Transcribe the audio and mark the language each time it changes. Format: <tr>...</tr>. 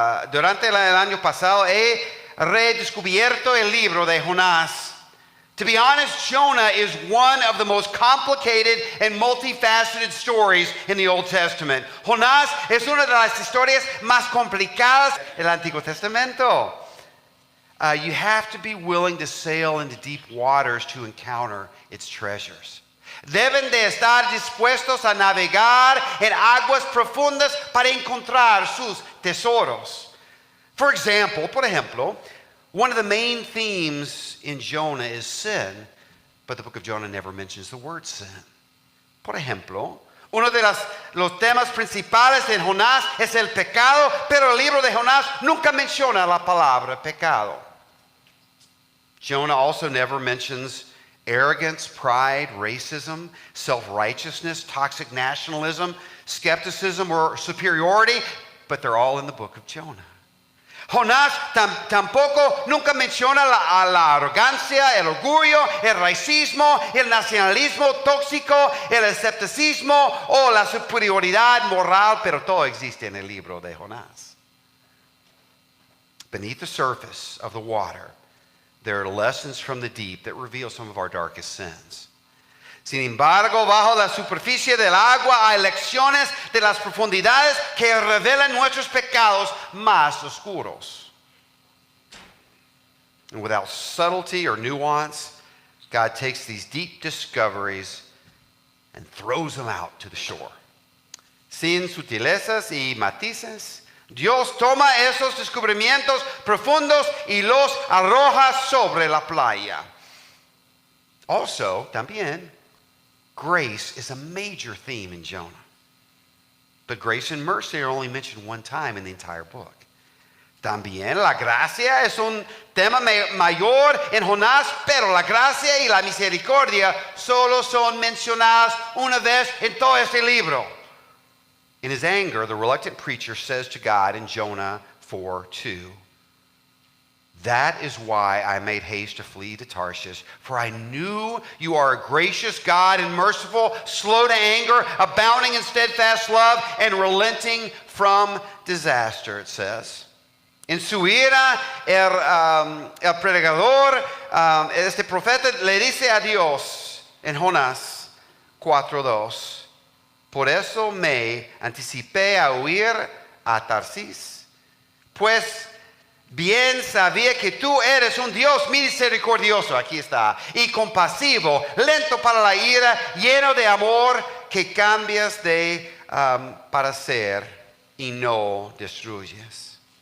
<es>Durante el año pasado, he redescubierto el libro de Jonás.</es> <en>To be honest, Jonah is one of the most complicated and multifaceted stories in the Old Testament.</en> <es>Jonás es una de las historias más complicadas del Antiguo Testamento.</es> <en>You have to be willing to sail into deep waters to encounter its treasures.</en> <es>Deben de estar dispuestos a navegar en aguas profundas para encontrar sus tesoros.</es> <en>Por ejemplo, one of the main themes in Jonah is sin, but the book of Jonah never mentions the word sin.</en> <es>Por ejemplo, uno de los temas principales de Jonás es el pecado, pero el libro de Jonás nunca menciona la palabra pecado.</es> <en>Jonah also never mentions arrogance, pride, racism, self-righteousness, toxic nationalism, skepticism, or superiority, but they're all in the book of Jonah.</en> <es>Jonás tampoco nunca menciona la arrogancia, el orgullo, el racismo, el nacionalismo tóxico, el escepticismo o la superioridad moral, pero todo existe en el libro de Jonás.</es> <en>Beneath the surface of the water, there are lessons from the deep that reveal some of our darkest sins.</en> <es>Sin embargo, bajo la superficie del agua hay lecciones de las profundidades que revelan nuestros pecados más oscuros.</es> <en>And without subtlety or nuance, God takes these deep discoveries and throws them out to the shore.</en> <es>Sin sutilezas y matices, Dios toma esos descubrimientos profundos y los arroja sobre la playa.</es> <en>Also, también, grace is a major theme in Jonah. But grace and mercy are only mentioned one time in the entire book.</en> <es>También la gracia es un tema mayor en Jonás, pero la gracia y la misericordia solo son mencionadas una vez en todo este libro.</es> <en>In his anger, the reluctant preacher says to God in Jonah 4:2, "That is why I made haste to flee to Tarshish, for I knew you are a gracious God and merciful, slow to anger, abounding in steadfast love, and relenting from disaster," it says.</en> <es>En su ira, el predicador, este profeta le dice a Dios en Jonás 4:2, "Por eso me anticipé a huir a Tarsis, pues bien sabía que tú eres un Dios misericordioso," aquí está, "y compasivo, lento para la ira, lleno de amor, que cambias de parecer y no destruyes."</es>